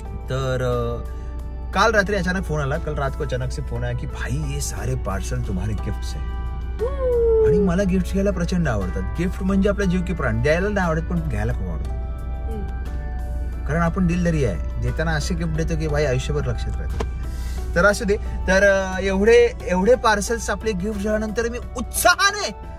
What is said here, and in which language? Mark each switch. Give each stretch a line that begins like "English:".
Marathi: तर काल रात्रि अचानक फोन आला.
Hindi: कल रात को अचानक से फोन आया की भाई ये सारे पार्सल तुम्हारे गिफ्ट्स है.
Marathi: आणि मला गिफ्ट घ्यायला प्रचंड आवडतात. गिफ्ट म्हणजे आपला जीव की प्राण. द्यायला नाही आवडत पण घ्यायला खूप आवडतं, कारण आपण दिलदारी आहे. देताना असे गिफ्ट देतो की भाई आयुष्यभर लक्षात राहते. तर असू दे. तर एवढे पार्सल्स आपले गिफ्ट झाल्यानंतर मी उत्साहाने